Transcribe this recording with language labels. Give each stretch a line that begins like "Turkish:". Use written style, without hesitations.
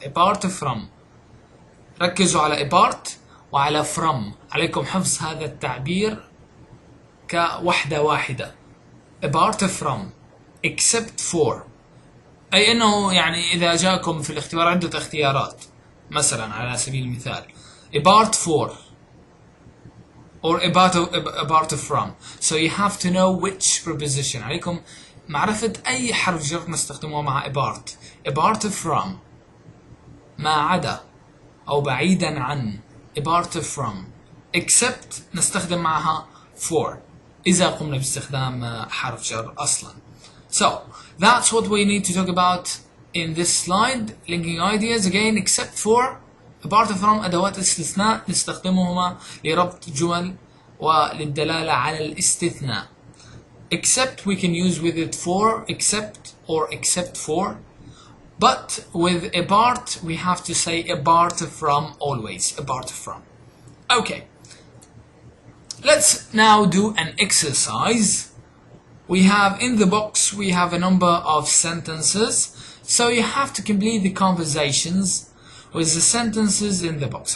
Arabic: apart from، ركزوا على apart وعلى from، عليكم حفظ هذا التعبير كوحدة واحدة. apart from except for، أي أنه يعني إذا جاءكم في الاختبار عدة اختيارات، مثلا على سبيل المثال apart for or apart from،
English: so you have to know which preposition.
Arabic: عليكم معرفة أي حرف جر نستخدمه مع apart from، ما عدا أو بعيدا عن apart from. except نستخدم معها for إذا قمنا باستخدام حرف جر أصلا.
English: So that's what we need to talk about in this slide. Linking ideas again.
Arabic: Except for apart from أدوات استثناء نستخدمهما لربط جمل وللدلالة على الاستثناء.
English: Except we can use with it for except or except for, but with apart we have to say apart from always. Apart from. Okay. Let's now do an exercise. We have in the box we have a number of sentences, so you have to complete the conversations with the sentences in the box.